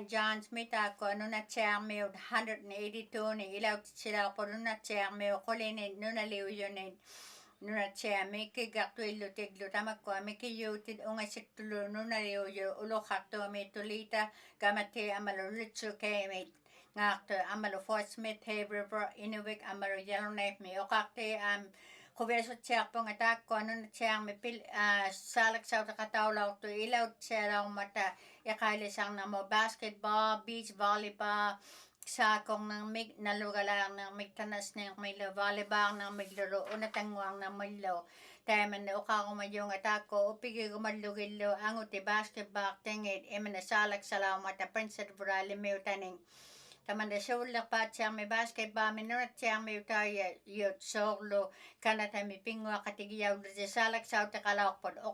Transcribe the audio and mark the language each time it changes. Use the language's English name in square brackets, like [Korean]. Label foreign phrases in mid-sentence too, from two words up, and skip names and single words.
[Western Canadian Inuktitut] John's mitaakua nunatsiarmiut 182 ni ilautitsilaarpu nunatsiarmiu qulinin nunaliujunin nunatsiami kigartuillutiklu tamakkua mikiyuutit ungasiktulu nunaliuju uluqartuami tulita gamati amalu lutsukeimit ngaartu amalu Fort Smith Hay River Inuvik amalu Yellowknife mi oqarti quviasutsiarpunga taakkua nunatsiarmi saalaksauteqataulaortu ilautsialaormata iqaalisarnamo [English] basketball beach volleyball [Western Canadian Inuktitut] saakornermik nalugalaarnermik tanasnermillu volleybalnermillu unatanguarnermillu taimanna uqaarumajunga taakku upigigumallugillu anguti basketball tingit imana saalaksalaumata Princess Ralimiutaning tamanna suullerpaatsiarmi basketball minunatsiarmi utayut soorlu kanatami pinguaqatigiyaulluti saalaksauteqalaorput